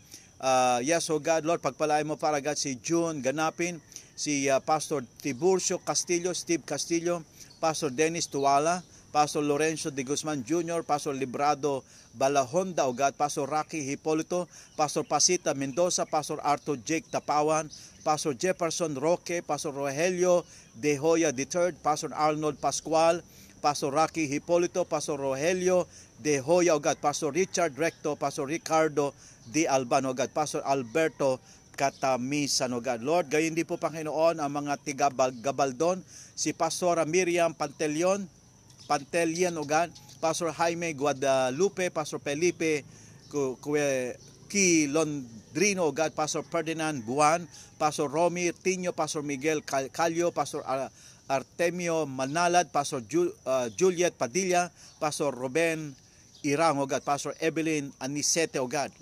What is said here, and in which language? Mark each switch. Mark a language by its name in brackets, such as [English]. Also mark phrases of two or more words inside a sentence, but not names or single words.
[English] Yes, O God, Lord, [Filipino] pagpalain mo para agad si June Ganapin, si Pastor Tiburcio Castillo, Steve Castillo, Pastor Dennis Tuala, Pastor Lorenzo de Guzman Jr., Pastor Librado Balahonda, [English] O God, [Filipino] Pastor Rocky Hipolito, Pastor Pasita Mendoza, Pastor Arthur Jake Tapawan, Pastor Jefferson Roque, Pastor Rogelio De Hoya III, Pastor Arnold Pascual, Pastor Rocky Hipolito, Pastor Rogelio De Hoya, [English] O God, [Filipino] Pastor Richard Recto, Pastor Ricardo De Albano, [English] O God, [Filipino] Pastor Alberto Katamisan, [English] O God. [Filipino] Lord, gayon din po, Panginoon, ang mga tiga-Gabaldon, si Pastora Miriam Pantelian, [English] O God, [Filipino] Pastor Jaime Guadalupe, Pastor Felipe Quilondrino, [English] O God, [Filipino] Pastor Ferdinand Buwan, Pastor Romy Tinio, Pastor Miguel Calio, Pastor Artemio Manalad, Pastor Juliet Padilla, Pastor Ruben Irang, [English] O God, [Filipino] Pastor Evelyn Anisete, [English] O God.